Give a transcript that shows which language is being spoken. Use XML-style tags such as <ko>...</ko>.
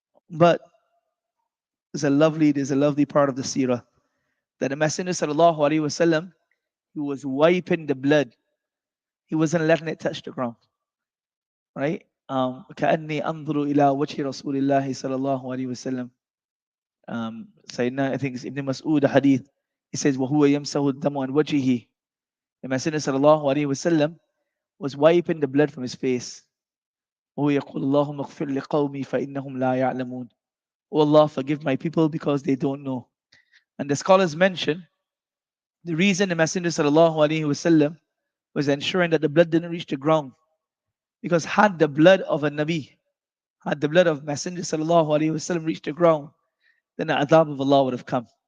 <en>But there's a lovely part of the seerah that the Messenger sallallahu alaihi wasallam, he was wiping the blood. He wasn't letting it touch the ground. Right?</en> <ar>كأني أنظر إلى وجه رسول الله صلى الله عليه وسلم.</ar> <en>Sayyidina, I think it's Ibn Mas'ud, the hadith. He says,</en> <ar>وهو يمسح الدم عن وجهه.</ar> <en>The Messenger sallallahu alaihi wasallam was wiping the blood from his face.</en> <ar>وهو يقول اللهم اغفر لقومي فإنهم لا يعلمون.</ar> <en>Oh Allah, forgive my people because they don't know. And the scholars mention the reason the Messenger sallallahu alaihi wasallam was ensuring that the blood didn't reach the ground, because had the blood of a Nabi, had the blood of Messenger sallallahu alaihi wasallam reached the ground, then the adab of Allah would have come.</en>